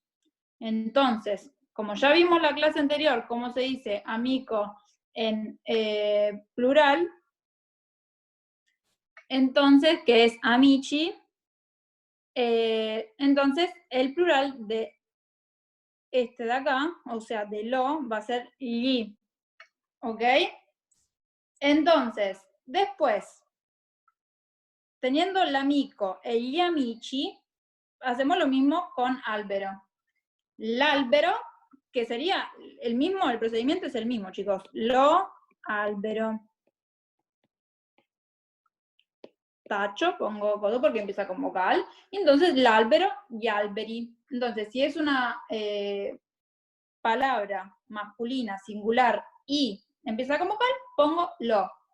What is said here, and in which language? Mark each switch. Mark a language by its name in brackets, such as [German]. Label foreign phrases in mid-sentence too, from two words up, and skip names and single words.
[Spanish] Entonces, como ya vimos la clase anterior, cómo se dice amico en plural, entonces, que es amici, entonces el plural de este de acá, o sea, de lo, va a ser li, ¿ok? Entonces, después, teniendo [Italian] l'amico e gli amici, [Spanish] hacemos lo mismo con albero. [Italian] L'albero, [Spanish] que sería el mismo, el procedimiento es el mismo, chicos. [Italian] Lo albero. [Spanish] Tacho, pongo codo porque empieza con vocal. Entonces, l'albero y alberi. Entonces, si es una palabra masculina, singular y empieza con vocal, pongo lo.